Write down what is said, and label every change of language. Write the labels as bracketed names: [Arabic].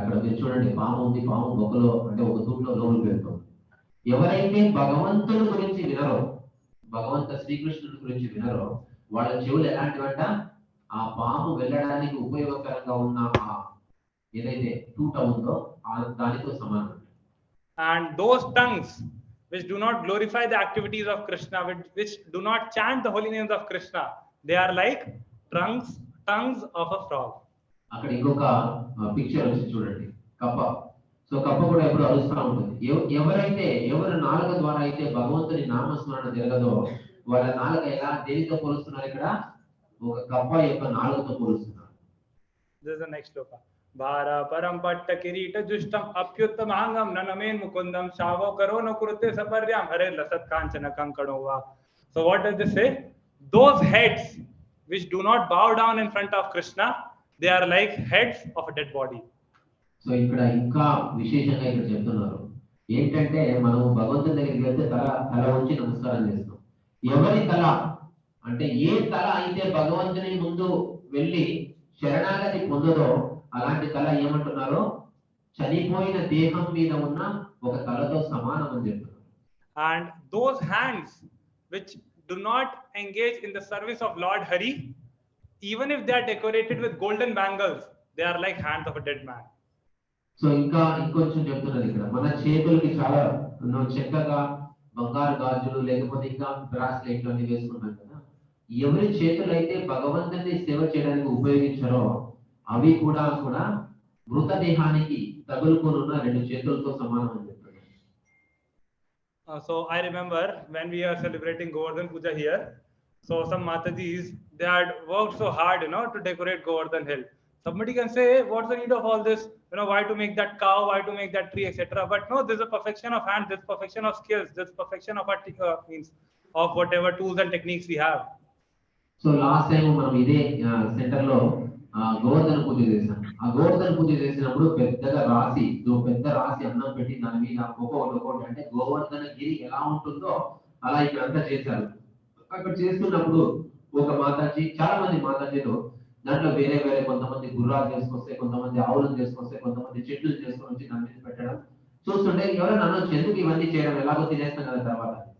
[Telugu] అక్కడ మీరు చూడండి, పాము ఉంది, పాము బొక్కలో అంటే ఒక తూట్లో లోపలికి వెళ్తాం. ఎవరైతే భగవంతుని గురించి వినరో, భగవంత శ్రీకృష్ణుని గురించి వినరో, వాళ్ళ చెవులు ఎలాంటివంట, ఆ పాము వెళ్ళడానికి ఉపయోగకరంగా ఉన్న ఏదైతే తూట ఉందో దానితో సమానం. [English] And those tongues which do not glorify the activities of Krishna, which do not chant the holy names of Krishna, they are like tongues of a frog. [Telugu] అక్కడ ఇంకొక పిక్చర్ వచ్చి చూడండి, కప్ప. సో కప్ప కూడా ఎప్పుడు అరుస్తూ ఉంటుంది. ఎవరు నాలుక ద్వారా అయితే భగవంతుని నామస్మరణ జరగదో వాళ్ళ నాలుక ఎలా దేనితో పోలుస్తున్నారు? ఇక్కడ ఒక కప్ప యొక్క నాలుకతో పోలుస్తున్నారు. [English] This is the next shloka. [Sanskrit] Bhara param patta kirita justam apyuttamangam nanamen mukundam shavo karo no kurute saparyam hare lasat kanchana kankanova. [English] So what does this say? Those heads which do not bow down in front of Krishna, they are like heads of a dead body. [Telugu] So ఇక్కడ ఇంకా విశేషంగా ఇక్కడ చెప్తున్నారు ఏంటంటే, మనం భగవంతుని దగ్గరికి వెళ్తే తల ఉంచి నమస్కారం చేస్తాం. ఎవరి తల అంటే ఏ తల అయితే భగవంతుని ముందు వెళ్ళి శరణాగతి పొందదో అలాంటి తల ఏమంటున్నారో చనిపోయిన దేహం మీద ఉన్న ఒక తలతో సమానం అని చెప్తున్నారు. [English] And those hands which do not engage in the service of Lord Hari, even if they are decorated with golden bangles, they are like hands of a dead man. [Telugu] So ఇంకొంచెం చెప్తున్నారు ఇక్కడ, మన చేతులకి చాలా చక్కగా బంగారు గాజులు లేకపోతే ఇంకా బ్రాస్లెట్లు అన్ని వేసుకున్నాం కదా, ఎవరి చేతులు అయితే భగవంతుని సేవ చేయడానికి ఉపయోగించారో అవి కూడా మృతదేహానికి తగులుకొనున్న రెండు చేతులతో సమానం అని చెప్తున్నారు. [English] So I remember when we are celebrating Govardhan Puja here, so some Matajis, they had worked so hard, to decorate Govardhan Hill. Somebody can say, what's the need of all this? Why to make that cow, why to make that tree, etc. But no, there's a perfection of hands, there's perfection of skills, there's perfection of means of whatever tools and techniques we have. So last time [Telugu] మనం ఇదే centre లో గోవర్ధన పూజ చేశాం. ఆ గోవర్ధన పూజ చేసినప్పుడు పెద్ద రాసి అన్నం పెట్టి దాని మీద ఒక్కొక్కటి అంటే గోవర్ధన గిరి ఎలా ఉంటుందో అలా ఇక్కడ అంతా చేశారు. అక్కడ చేస్తున్నప్పుడు ఒక మాతాజీ, చాలా మంది మాతాజీలు దాంట్లో వేరే కొంతమంది గుర్రాలు చేసుకొస్తే, కొంతమంది ఆవులను చేసుకొస్తే, కొంతమంది చెట్లు చేసుకొని వచ్చి దాని మీద పెట్టడం చూస్తుంటే ఎవరైనా అనొచ్చు, ఎందుకు ఇవన్నీ చేయడం, ఎలాగో తినేస్తాం కదా తర్వాత.